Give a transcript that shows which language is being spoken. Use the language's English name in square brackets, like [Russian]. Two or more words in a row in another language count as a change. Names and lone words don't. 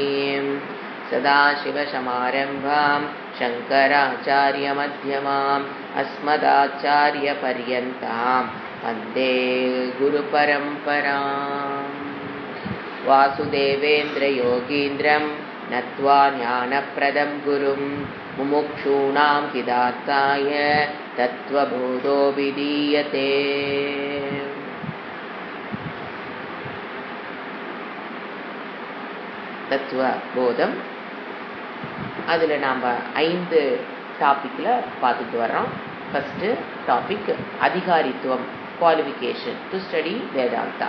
[Sanskrit] सदाशिवसमारम्भां शङ्कराचार्यमध्यमाम् अस्मदाचार्यपर्यन्तां वन्दे गुरुपरम्पराम्। वासुदेवेन्द्रयोगीन्द्रं नत्वा ज्ञानप्रदं गुरुं मुमुक्षूणां हितार्थाय तत्त्वबोधो विधीयते। [Tamil] தத்துவபோதம் அதில் நாம் 5 டாப்பிக்கில் பார்த்துட்டு வர்றோம். [English] first topic அதிகாரித்துவம், qualification to study Vedanta.